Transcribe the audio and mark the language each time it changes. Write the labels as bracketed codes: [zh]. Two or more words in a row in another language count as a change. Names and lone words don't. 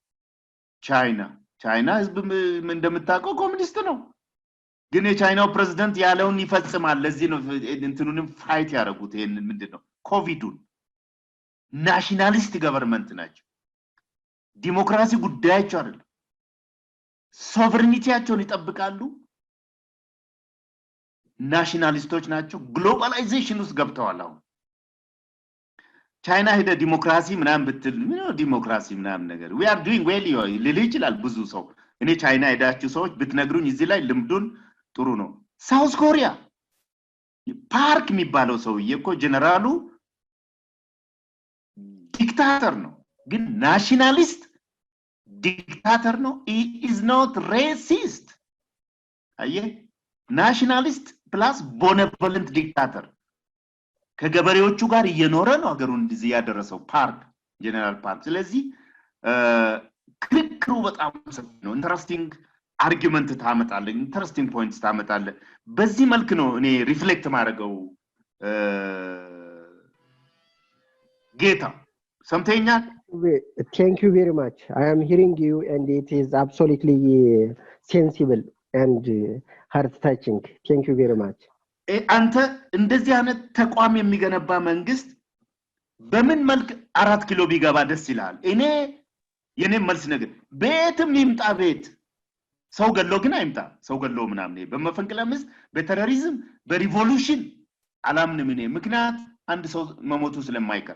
[am] ቻይና ህዝብ እንደምታውቀው ኮሚኒስት ነው፣ ግን የቻይናው ፕሬዝዳንት ያለውን ይፈጽማል። ለዚህ ነው እንትኑንም ፋይት ያደረጉት። ይሄንን ምንድነው ኮቪዱን [en] nationalist government [am] ናቸው። ዲሞክራሲ ጉዳያቸው አይደለም። ሶቨሬኒቲያቸውን ይጠብቃሉ። ናሽናሊስቶች ናቸው። ግሎባላይዜሽን ውስጥ ገብተዋል። አሁን ቻይና ሄደ ዲሞክራሲ ምናምን ብትል ዲሞክራሲ ምናምን ነገር [en] we are doing well [am] ሊል ይችላል ብዙ ሰው። እኔ ቻይና ሄዳችሁ ሰዎች ብትነግሩኝ እዚህ ላይ ልምዱን ጥሩ ነው። ሳውዝ ኮሪያ ፓርክ የሚባለው ሰውዬ እኮ ጀነራሉ ዲክታተር ነው፣ ግን [en] nationalist dictator [am] ነው። [en] he is not racist። [am] አየህ፣ [en] nationalist plus benevolent dictator [am] ከገበሬዎቹ ጋር እየኖረ ነው ሀገሩን እንደዚህ ያደረሰው ፓርክ ጀነራል ፓርክ። ስለዚህ ክርክሩ በጣም ሰፊ ነው። [en] interesting argument [am] ታመጣለህ፣ [en] interesting points [am] ታመጣለህ። በዚህ መልክ ነው እኔ ሪፍሌክት ማድረገው። ጌታ ሰምተኛል? [en] Thank you very much. I am hearing you and it is absolutely sensible and heart touching. Thank you very much. [am] አንተ እንደዚህ አይነት ተቋም የሚገነባ መንግስት በምን መልክ 4 ኪሎ ቢገባ ደስ ይላል? እኔ የኔ መልስ ነገር ቤትም ይምጣ፣ ቤት ሰው ገሎ ግን አይምጣ። ሰው ገሎ ምናምን በመፈንቅለ ምስ በቴሮሪዝም በሪቮሉሽን አላምንም እኔ። ምክንያት አንድ ሰው መሞቱ ስለማይቀር